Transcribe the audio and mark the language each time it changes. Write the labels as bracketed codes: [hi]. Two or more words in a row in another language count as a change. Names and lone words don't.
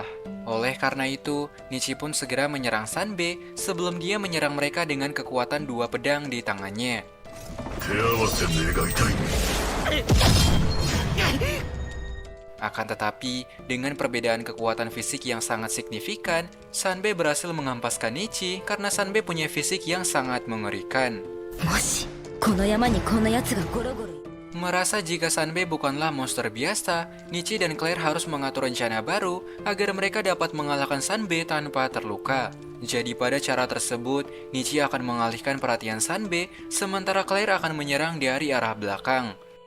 [id] Oleh karena itu, Nichi pun segera menyerang Sanbe sebelum dia menyerang mereka dengan kekuatan 2 pedang di tangannya. Akan tetapi, dengan perbedaan kekuatan fisik yang sangat signifikan, Sanbe berhasil mengampaskan Nichi karena Sanbe punya fisik yang sangat mengerikan. [ja] もしこの山にこんな奴がゴロゴロ。 [id] Merasa jika Sanbe bukanlah monster biasa, Nichi dan Claire harus mengatur rencana baru agar mereka dapat mengalahkan Sanbe tanpa terluka. Jadi pada cara tersebut, Nichi akan mengalihkan perhatian Sanbe, sementara Claire akan menyerang dari arah belakang.